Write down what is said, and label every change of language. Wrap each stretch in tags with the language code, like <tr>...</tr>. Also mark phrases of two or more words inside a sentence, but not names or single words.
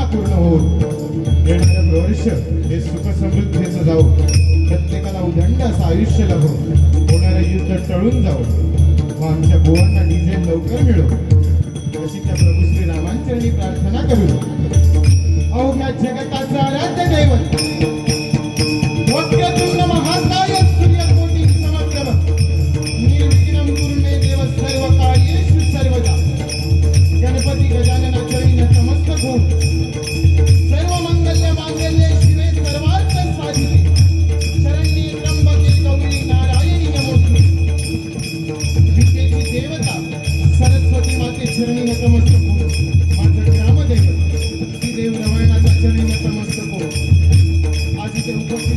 <mr>पूर्ण होऊन येणारं वर्ष हे सुख समृद्धीचं जाऊ, प्रत्येकाला उदंड असं आयुष्य लाभो, होणारं युद्ध टळून जावं व आमच्या भुवनांना डिझेल लवकर मिळो अशी त्या प्रभू श्री रामांचरणी प्रार्थना करून अवघ्या जगताचं आराध्य दैवत</mr> <sa>वक्रतुंड महाकाय सूर्यकोटी समप्रभ निर्विघ्नं कुरुमे देव सर्व कार्येषु सर्वदा</sa> <mr>गणपती गजानना चरणी नतमस्तक होऊन</mr> <sa>सर्व मंगल्य मांगल्ये शिवे सर्वार्थ साधिते शरण्ये त्र्यंबके गौरी नारायणी नमोस्तुते.</sa> <mr>विद्येची देवता सरस्वती माते चरणी नतमस्तक होऊन माझं ग्रामदैवत श्री देव रवळनाथ चरणी नतमस्तक होऊन आज इथे उपस्थित</mr>